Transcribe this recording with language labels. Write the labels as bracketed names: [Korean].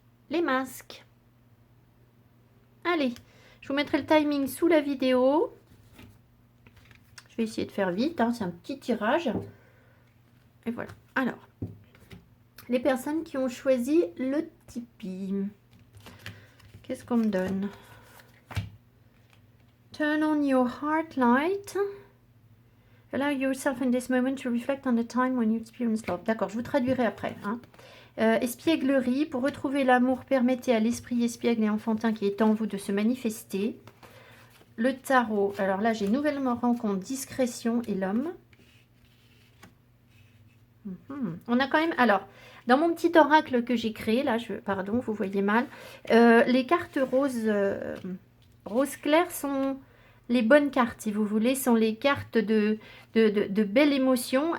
[French] Les masques. Allez, je vous mettrai le timing sous la vidéo. Je vais essayer de faire vite, hein, c'est un petit tirage. Et voilà. Alors, les personnes qui ont choisi le Tipeee. Qu'est-ce qu'on me donne? [English] Turn on your heart light. Allow yourself in this moment to reflect on the time when you experience love. [French] D'accord, je vous traduirai après. Hein. Espièglerie. Pour retrouver l'amour, permettez à l'esprit espiègle et enfantin qui est en vous de se manifester. Le tarot. Alors là, j'ai nouvellement rencontre, discrétion et l'homme. On a quand même, alors, dans mon petit oracle que j'ai créé, là, pardon, vous voyez mal, les cartes roses, rose clair sont les bonnes cartes, si vous voulez, sont les cartes de belles émotions.